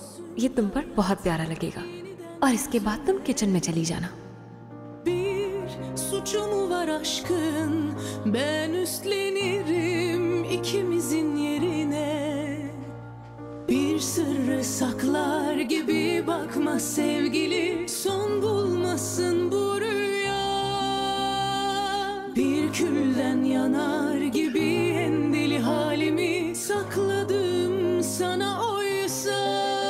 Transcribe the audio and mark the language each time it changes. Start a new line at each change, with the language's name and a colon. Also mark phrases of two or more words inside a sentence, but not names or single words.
Hindi: ये तुम पर बहुत प्यारा लगेगा। और इसके बाद तुम किचन में चली जाना।
Turkish: var aşkın, ben üstlenirim ikimizin yerine. Bir sırrı saklar gibi bakma sevgili, son bulmasın bu rüya. Bir külden yanar gibi en deli halimi sakladım sana oysa.